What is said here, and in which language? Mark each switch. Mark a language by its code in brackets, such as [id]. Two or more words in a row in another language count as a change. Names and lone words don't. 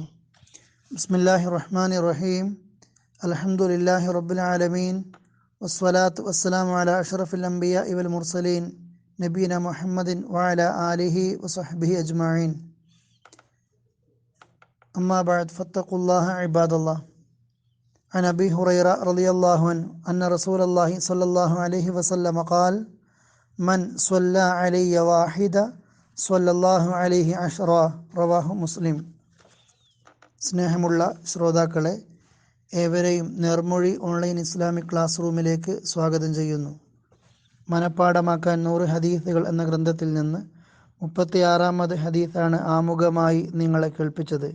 [ar] بسم الله الرحمن الرحيم. الحمد لله رب العالمين. والصلاة والسلام على أشرف الأنبياء والمرسلين نبينا محمد وعلى آله وصحبه أجمعين. أما بعد فاتقوا الله عباد الله. عن أبي هريرة رضي الله عنه أن رسول الله صلى الله عليه وسلم قال من صلى علي واحدة صلى الله عليه عشرة. رواه مسلم. [ml] സ്നേഹമുള്ള ശ്രോതാക്കളെ, ഏവരെയും നേർമൊഴി [en] online Islamic class [ml] റൂമിലേക്ക് സ്വാഗതം ചെയ്യുന്നു. മനപ്പാഠമാക്കാൻ 100 ഹദീസുകൾ എന്ന ഗ്രന്ഥത്തിൽ നിന്ന് 36-ാമത് ഹദീസാണ് ആമുഖമായി നിങ്ങളെ കേൾപ്പിച്ചത്.